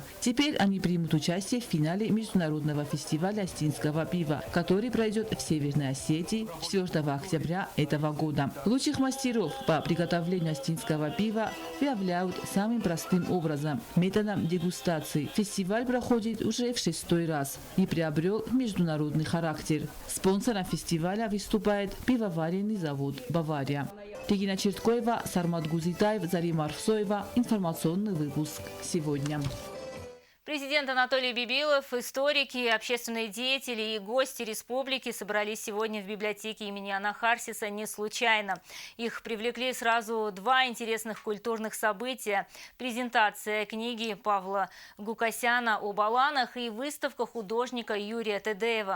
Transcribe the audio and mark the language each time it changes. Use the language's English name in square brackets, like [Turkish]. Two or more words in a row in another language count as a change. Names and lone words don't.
[Russian] Теперь они примут участие в финале международного фестиваля Остинского пива, который пройдет в Северной Осетии 4 октября этого года. Лучших мастеров по приготовлению остинского пива выявляют самым простым образом – методом дегустации. Фестиваль проходит уже в 6-й раз и приобрел международный характер. Спонсором фестиваля выступает пивоваренный завод «Бавария». Регина Черткоева, Сармат Гузитаев, Зарима Арфсоева. Информационный выпуск сегодня. Президент Анатолий Бибилов, историки, общественные деятели и гости республики собрались сегодня в библиотеке имени Анахарсиса не случайно. Их привлекли сразу два интересных культурных события – презентация книги Павла Гукасяна об Аланах и выставка художника Юрия Тедеева.